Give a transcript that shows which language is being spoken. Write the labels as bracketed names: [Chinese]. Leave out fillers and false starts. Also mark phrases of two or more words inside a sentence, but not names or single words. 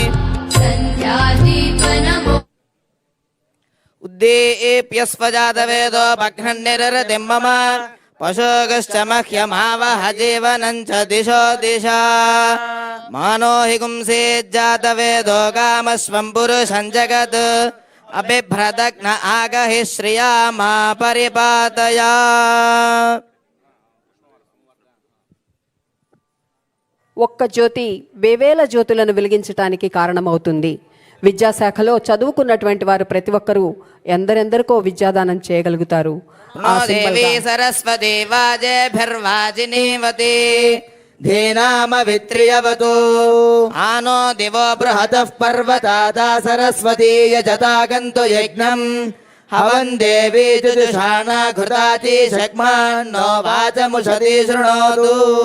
[Sanskrit] उद्दीप्यस्वजातवेदो भग्नन्निररतिं मम पशुगश्च मह्यमावह जीवनं च दिशो दिशा मानो हि गुंसेज्जातवेदो कामस्वं पुरुषं जगत् अबिभ्रदग्न आगहि श्रिया मा परिपातया। [Telugu] ఒక్క జ్యోతి వేవేల జ్యోతులను వెలిగించడానికి కారణమవుతుంది. విద్యాశాఖలో చదువుకున్నటువంటి వారు ప్రతి ఒక్కరూ ఎందరెందరికో విద్యాదానం చేయగలుగుతారు. [Sanskrit] सरस्वति वाजेभिर्वाजिनीवति धीनाम वित्रियवतु आनो दिवो बृहतः पर्वतादा सरस्वती यजतागन्तु यज्ञं हवन् देवी जुजुषाण घृताति शक्मान्नो वाचमुषति शृणोतु.